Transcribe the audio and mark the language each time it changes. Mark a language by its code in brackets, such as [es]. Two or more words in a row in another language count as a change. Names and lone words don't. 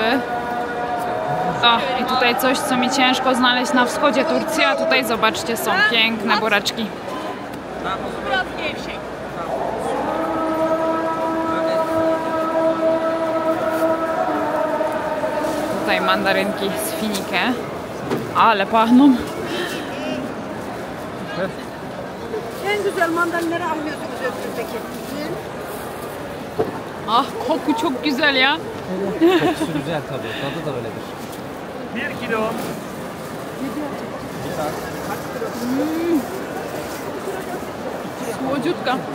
[pl] O, i tutaj coś, co mi ciężko znaleźć na wschodzie Turcji, a tutaj zobaczcie, są piękne buraczki. Tutaj mandarynki z finikę, ale pachną. [tr] En güzel mandalinaları alıyorsunuz Özgür'deki. Ah, koku çok güzel ya. Kokusu güzel tabii. Tadı da öyledir. 1 kilo. [pl] Słodziutka.